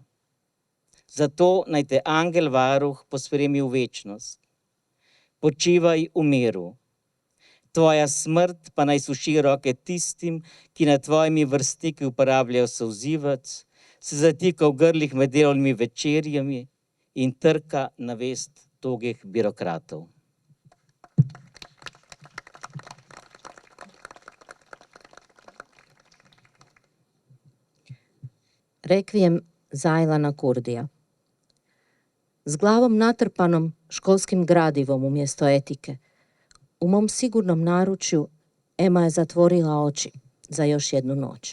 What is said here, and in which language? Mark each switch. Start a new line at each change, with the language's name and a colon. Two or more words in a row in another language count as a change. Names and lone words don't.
Slovenian: Zato naj te angel varuh pospremi v večnost. Počivaj v miru. Tvoja smrt pa naj suši roke tistim, ki nad tvojimi vrstniki uporabljajo solzivec, se zatika v grlih med delovnimi večerjami in trka na vest togih birokratov. Rekvijem za Aylana Kurdija.
Croatian: S glavom natrpanom školskim gradivom umjesto etike, u mom sigurnom naručju Ema je zatvorila oči za još jednu noć.